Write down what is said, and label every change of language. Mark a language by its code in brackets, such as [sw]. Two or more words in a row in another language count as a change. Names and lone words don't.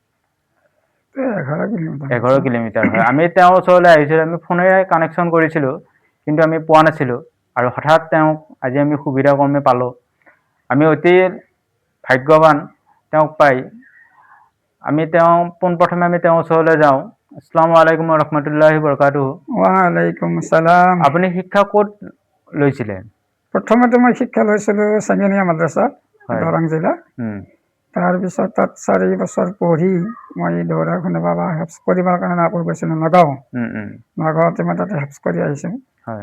[as] 11 কিলোমিটাৰ 11 কিলোমিটাৰ হয়। আমি তেওঁৰ ওচৰলৈ আহিছিলোঁ, আমি ফোনেৰে কানেকশ্যন কৰিছিলোঁ, কিন্তু আমি পোৱা নাছিলোঁ। আৰু হঠাৎ তেওঁক আজি আমি সুবিধা ক্ৰমে পালোঁ। আমি অতি ভাগ্যৱান তেওঁক পাই। আমি পোনপ্ৰথমে আমি তেওঁৰ ওচৰলৈ যাওঁ। [ar] السلام عليكم رحمة الله بركاته. وعليكم السلام. [as] আপুনি শিক্ষা ক'ত লৈছিলে? প্ৰথমতে মই শিক্ষা লৈছিলোঁ চেঙেনীয়া মাদ্ৰাছাত, হয়। দৰং জিলা। তাৰপিছত তাত 4 বছৰ পঢ়ি মই দৌৰাখনে বাবা হেফজ কৰিবৰ কাৰণে আকৌ গৈছিলোঁ নগাঁও। নগাঁৱতে মই তাতে হেফজ কৰি আহিছোঁ। হয়।